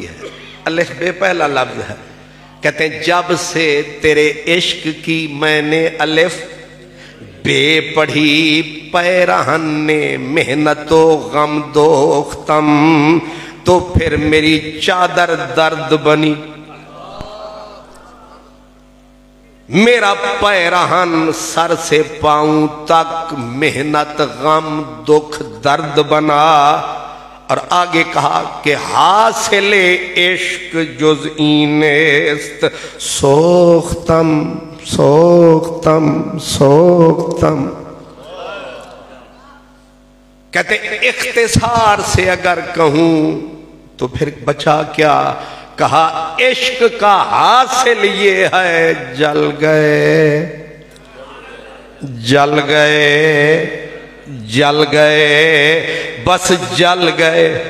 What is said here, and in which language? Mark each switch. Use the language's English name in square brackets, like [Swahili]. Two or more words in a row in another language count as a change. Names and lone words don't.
[Urdu] ہے، الف بے پہلا لفظ ہے، کہتے ہیں جب سے تیرے عشق کی میں نے الف بے پڑھی، [Persian] پیرہن نے محنت و غم دوختم، [Urdu] تو پھر میری چادر درد بنی، میرا پیرہن سر سے پاؤں تک محنت غم دکھ درد بنا۔ اور آگے کہا کہ [Persian] حاصل عشق جز این است سوختم سوختم [Urdu] سوختم. کہتے اختصار سے اگر کہوں تو پھر بچا کیا. کہا عشق کا حاصل یہ ہے جل گئے جل گئے جل گئے بس جل گئے.